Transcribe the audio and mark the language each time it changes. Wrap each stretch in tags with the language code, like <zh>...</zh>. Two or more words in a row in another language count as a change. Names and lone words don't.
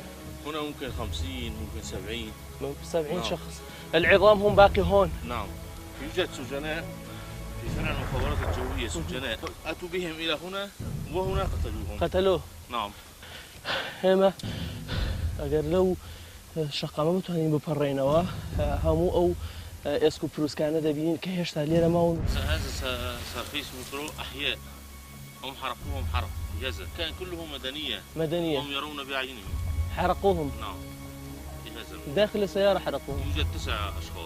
<ar>هنا ممكن 50 ممكن 70. ممكن 70 نعم. شخص. العظام هم باقي هون؟ نعم. يوجد سجناء في فرع المخابرات الجوية، سجناء أتوا بهم إلى هنا وهنا قتلوهم. قتلوه؟ نعم.</ar> <ckb>هما اگر لو شقامه بتوانین بپەڕێنەوە هەموو ئەو ئێسک و پرووسکانە دەبینین کە هێشتا لێرە ماون.</ckb> <ar>هذا سرفيس مترو أحياء، هم حرقوهم حرق جزر، كان كلهم مدنية هم يرون بأعينهم. حرقوهم؟ نعم. في هذا داخل السيارة حرقوهم. يوجد 9 أشخاص.</ar>